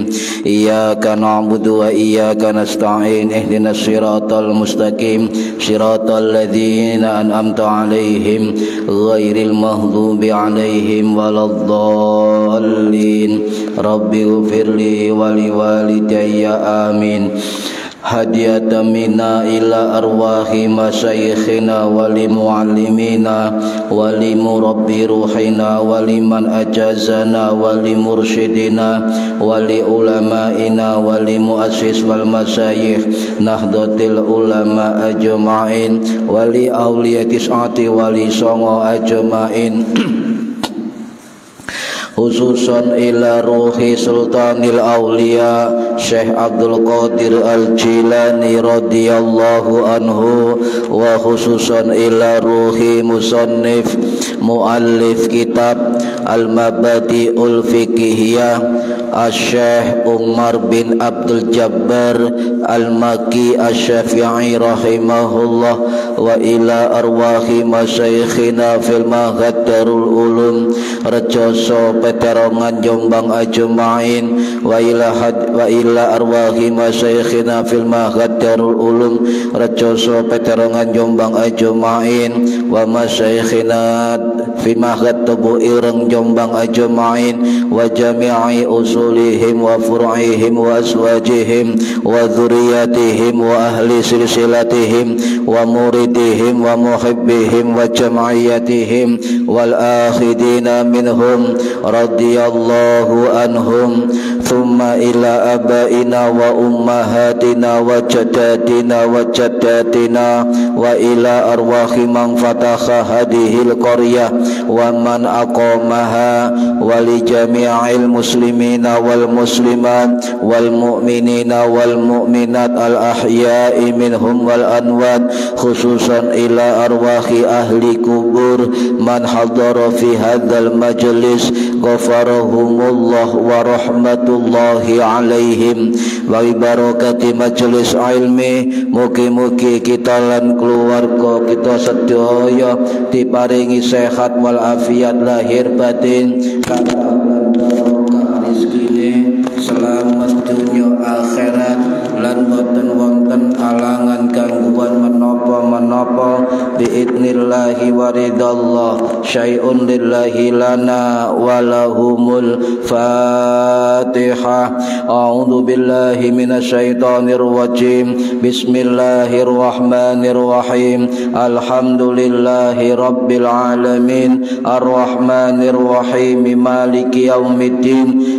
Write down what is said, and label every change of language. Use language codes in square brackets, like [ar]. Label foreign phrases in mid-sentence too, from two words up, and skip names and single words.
[ar] إياك نعبد وإياك نستعين. اهدنا الصراط المستقيم صراط الذين أنعمت عليهم غير المغضوب عليهم ولا الضالين. رب اغفر لي ولوالدي آمين. هدية منا إلى أرواح مشايخنا ولمعلمينا ولمربي روحنا ولمن أجازنا ولمرشدينا ولعلمائنا ولمؤسس والمشايخ نهضة العلماء أجمعين ولأولياء التسعة ولي سونغو أجمعين. خصوصا إلى روح سلطان الأولياء شيخ عبد القادر الجيلاني رضي الله عنه، وخصوصا إلى روح مصنف مؤلف كتاب المبادئ الفقهية شيخ عمر بن عبد الجبار المكي الشافعي رحمه الله، وإلى أرواح مشايخنا في معهد دار العلوم Rejoso Peterongan Jombang أجمعين، وإلى أرواح مشايخنا في معهد دار العلوم Rejoso Peterongan Jombang أجمعين، ومشايخنا في معهد Tubu Ireng Jombang أجمعين، وجميع أصولهم وفروعهم وأزواجهم وذرياتهم وأهل سلسلتهم ومريديهم ومحبيهم وجمعيتهم والآخذين منهم رضي الله عنهم. ثم إلى آبائنا وأمهاتنا وجداتنا وجداتنا وإلى أرواح من فتح هذه القرية ومن أقامها ولجميع المسلمين والمسلمات والمؤمنين والمؤمنات الأحياء منهم والأنوات، خصوصا إلى أرواح أهل قبور من حضر في هذا المجلس غفر الله لهم ورحمة الله عليهم وبركات مجلس علمي. [jv] Mugi-mugi kita lan keluarga kita sedaya diparingi sehat wal afiat lahir batin, rezekine selamat dunya akhirat, lan boten wonten alangan gangguan menapa-menapa [ar] بإذن الله ورضا الله. شيء لله لنا ولهم الفاتحة. أعوذ بالله من الشيطان الرجيم. بسم الله الرحمن الرحيم. الحمد لله رب العالمين الرحمن الرحيم مالك يوم الدين.